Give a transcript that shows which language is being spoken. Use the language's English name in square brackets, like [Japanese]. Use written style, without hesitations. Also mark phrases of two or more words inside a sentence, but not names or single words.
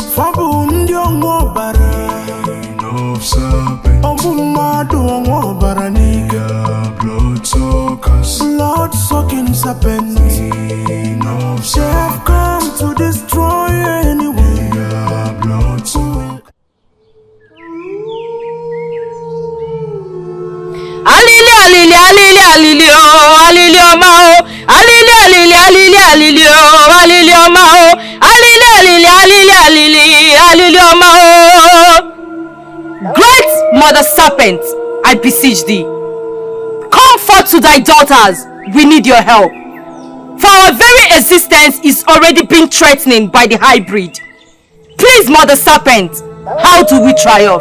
[English] Fabundio Mobara of serpent. Obumado Mobaraniga blood suckers. Blood sucking serpent. They have come to destroy anyone. Blood suckers. Alili alili alili alili oh alili oma oh alili alili alili alili oh alili oma oh alili alili alili alili alili oma oh. Great mother serpent, I beseech thee, come forth to thy daughters. We need your help. For our very existence is already being threatened by the hybrid. Please, Mother Serpent, how do we triumph?